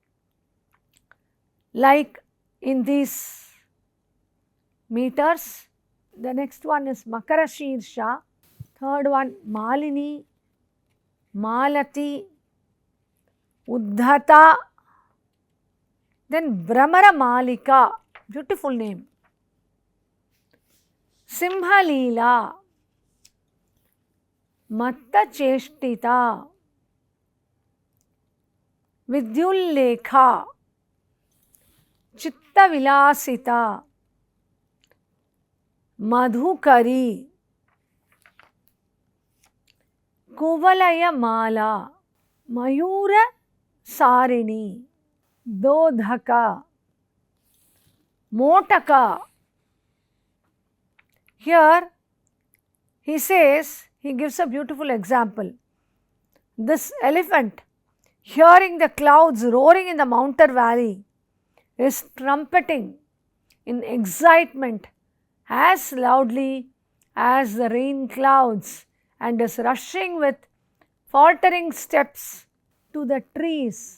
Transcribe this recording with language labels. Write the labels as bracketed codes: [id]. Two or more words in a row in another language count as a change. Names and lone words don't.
[en] Like in these meters, the next one is Makarashirsha, third one Malini, Malati, Uddhata, then Brahmara Malika, beautiful name, Simhalila, Matta Cheshtita, Vidyullekha, Chitta Vilasita, Madhukari, Kuvalaya Mala, Mayura Sarini, Dodhaka, Motaka. Here he says, he gives a beautiful example. This elephant, hearing the clouds roaring in the mountain valley, is trumpeting in excitement as loudly as the rain clouds and is rushing with faltering steps to the trees.